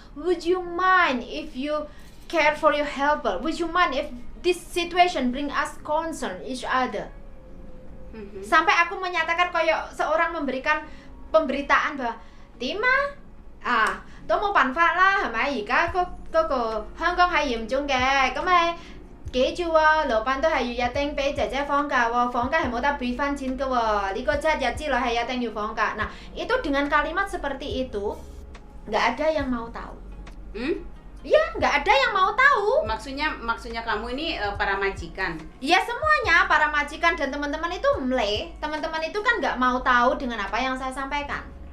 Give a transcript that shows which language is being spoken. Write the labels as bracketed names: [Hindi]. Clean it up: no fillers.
[English] Would you mind if you care for your helper? Would you mind if this situation bring us concern each other? [Indonesian] Sampai aku menyatakan kayak seorang memberikan pemberitaan bahwa Tima tôi [Cantonese] 冇辦法啦，係咪？而家嗰個香港係嚴重嘅，咁咪記住喎，老闆都係要一定俾姐姐放假喎，放假係冇得refund錢嘅喎，呢個7 日之內係一定要放假. [Indonesian] Nah itu dengan kalimat seperti itu nggak ada yang mau tahu. Iya, nggak ada yang mau tahu. Maksudnya kamu ini para majikan? Iya, semuanya para majikan dan teman-teman itu teman-teman itu kan nggak mau tahu dengan apa yang saya sampaikan.